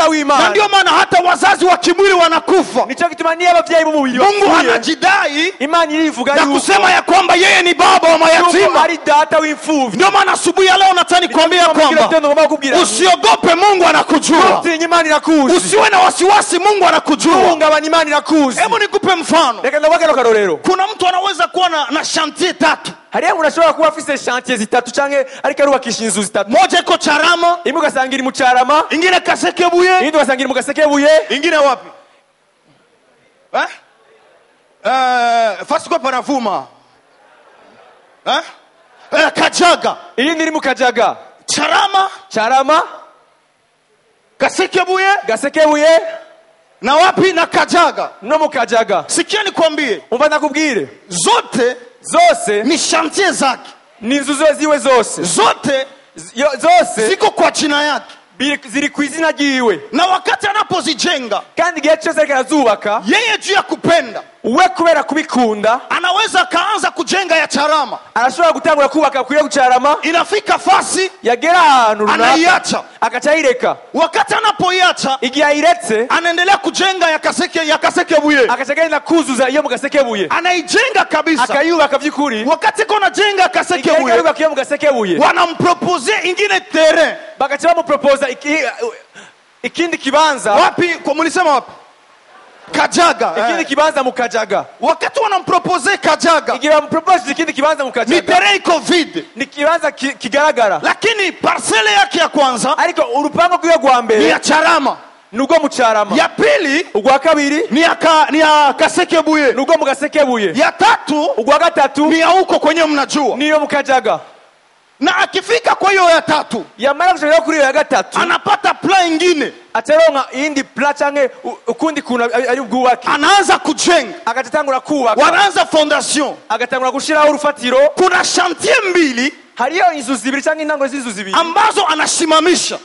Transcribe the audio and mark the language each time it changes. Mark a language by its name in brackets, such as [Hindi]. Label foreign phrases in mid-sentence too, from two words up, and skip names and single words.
[Swahili] Na [Rundi] w'Imana. [Swahili] ndio maana hata wazazi wa kimwili wanakufa, [Rundi] Nico gituma niyo abavyeyi b'umubiri [Swahili] Mungu [Rundi] bapfuye, [Swahili] anajidai [Rundi] Imana irivuga na yuko [Swahili] kusema ya kwamba yeye ni baba wa mayatima. [Rundi] ari data w'imfuvyi. [Swahili] Ndio maana asubuhi ya leo nataka nikwambie kwamba usiogope, Mungu anakujua. [Rundi] utinye, Imana irakuzi. [Swahili] Usiwe na wasiwasi, Mungu anakujua. [Rundi] Uhungabana, Imana irakuzi. [Swahili] Hebu nikupe mfano. [Rundi] Reka ndavuga kano karorero. [Swahili] Kuna mtu anaweza kuwa na chantier tatu. [Rundi] Hariya umuntu ashobora kuba afise chantier zitatu canke ariko arubakisha inzu zitatu. [Swahili] Moja iko Charama, [Rundi] Imwe ugasanga iri mu Carama, [Swahili] ingine Kasekebuye, [Rundi] iyindi ugasanga iri mu Gasekebuye, [Swahili] ingine wapi? Fasi kwa panavuma. Kajaga. [Rundi] iyindi iri mu Kajaga. Charama, Kasekebuye, Gasekebuye [Swahili] na wapi? Na Kajaga. [Rundi] no mu Kajaga. [Swahili] Sikia nikwambie, [Rundi] Umva ndakubwire, [Swahili] zote [Rundi] zose [Swahili] ni chantier zake, [Rundi] ni inzu ziwe zose, [Swahili] zote [Rundi] zose [Swahili] ziko kwa jina yake, [Rundi] ziri ku izina ryiwe, [Swahili] na wakati anapozijenga [Rundi] kandi igihe cyose ariko arazubaka [Swahili] yeye juu ya kupenda [Rundi] we kubera kubikunda [Swahili] anaweza kaanza kujenga ya Charama, [Rundi] arashobora gutangura kubaka kwiye gucarama, [Swahili] inafika fasi [Rundi] yagera ahantu runaka [Swahili] anaiacha. [Rundi] akacayireka. [Swahili] Wakati anapoiacha [Rundi] Igihe ayiretse [Swahili] anaendelea kujenga ya Kasekebuye, [Rundi] akacagenda kuzuza iyo mu Gasekebuye, [Swahili] anaijenga kabisa. [Rundi] akayubaka vy'ukuri. [Swahili] Wakati kona jenga [Rundi] Igihe Kasekebuye, ayubaka iyo mu Gasekebuye, [Swahili] wanampropose ingine terrain. [Rundi] bagaca bamuproposa ikindi kibanza. [Swahili] Wapi? Kwa mulisema wapi? Kajaga. [Rundi] Ikindi kibanza mu Kajaga. [Swahili] Wakati wanampropose Kajaga, [Rundi] Igihe bamupropose ikindi kibanza mu ni Kajaga, [Swahili] terrain iko vide, [Rundi] ni kibanza kigaragara, [Swahili] lakini parcelle yake ya kwanza [Rundi] ariko urupango rwiwe rwa ni mbere [Swahili] ya Charama, [Rundi] nubwo mu Carama, [Swahili] ya pili [Rundi] urwa kabiri [Swahili] ni ya Kasekebuye, [Rundi] nubwo mu Gasekebuye, [Swahili] ya tatu [Rundi] urwa gatatu [Swahili] ni ya huko kwenye mnajua. [Rundi] niyo mu Kajaga. [Swahili] Na akifika kwa hiyo ya tatu, [Rundi] Yamara kushobora kuri iyo ya gatatu, [Swahili] anapata plan ingine, [Rundi] ataronka iyindi plan canke ukundi kuntu ari ubwubake, [Swahili] anaanza kujenga, [Rundi] agatangura kubaka, [Swahili] wanaanza fondation. [Rundi] agatangura gushiraho urufatiro. [Swahili] Kuna chantier mbili [Rundi] Hariyo inzu zibiri canke intango z'inzu zibiri [Swahili] ambazo anasimamisha,